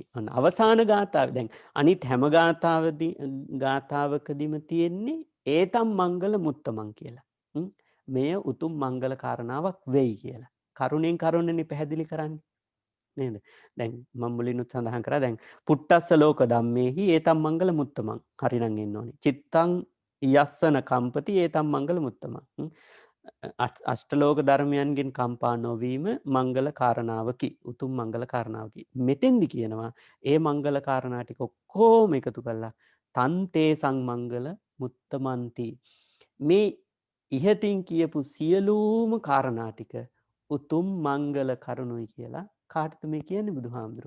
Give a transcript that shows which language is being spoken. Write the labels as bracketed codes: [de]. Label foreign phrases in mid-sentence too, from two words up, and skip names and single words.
[si] අන්න අවසාන ගාථාව දැන් අනිත් හැම ගාථාවකදීම තියෙන්නේ [pi] ඒතම් මංගල මුත්තමන් [si] කියලා. මෙය උතුම් මංගල කාරණාවක් වෙයි කියලා. කරුණෙන් කරුණනේ පැහැදිලි කරන්නේ. නේද? දැන් මම මුලිනුත් සඳහන් කරා දැන් [pi] පුට්ටස්ස ලෝක ධම්මේහි ඒතම් මංගල මුත්තමං. [si] හරිනම් එන්න ඕනේ. [pi] චිත්තං යස්සන කම්පති ඒතම් මංගල මුත්තමං. [si] අෂ්ටලෝක ධර්මයන්ගෙන් කම්පා නොවීම මංගල කාරණාවකි. උතුම් මංගල කාරණාවකි. මෙතෙන්දි කියනවා ඒ මංගල කාරණා ටික ඔක්කොම එකතු කරලා [pi] තන්තේ සංමංගල මුත්තමන්ති. [si] මේ ඉහතින් කියපු සියලුම කාරණා ටික උතුම් මංගල කරුණුයි කියලා කාටද මේ කියන්නේ බුදුහාමුදුරුවෝ?